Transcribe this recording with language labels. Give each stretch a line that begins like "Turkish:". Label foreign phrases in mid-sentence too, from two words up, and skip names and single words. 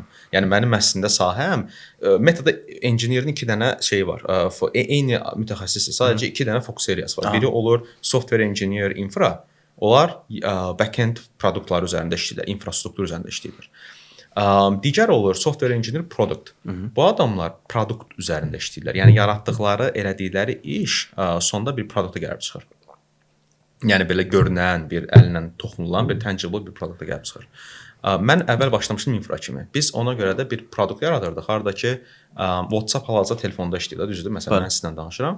Azerbaijani: Yəni mənim əslində sahəm Metada engineerin 2 dənə şeyi var. Eyni mütəxəssis, sadəcə 2 dənə fokus areası var. Biri olur
English: software engineer infra.
Azerbaijani: Onlar backend produktları üzərində işləyirlər, infrastruktur üzərində işləyirlər. Digər olur
English: software engineer product.
Azerbaijani: Bu adamlar produkt üzərində işləyirlər. Yəni yaratdıqları, elədikləri iş sonda bir produkta gəlib çıxır. Yəni belə görünən, bir əllə toxunulan, bir tangible bir produkta gəlib çıxır. Mən əvvəl başlamışdım infra kimi. Biz ona görə də bir produkt yaradırdıq. Harda ki WhatsApp hal-hazırda telefonda işləyir, düzdür? Məsələn, mən sizinlə danışıram.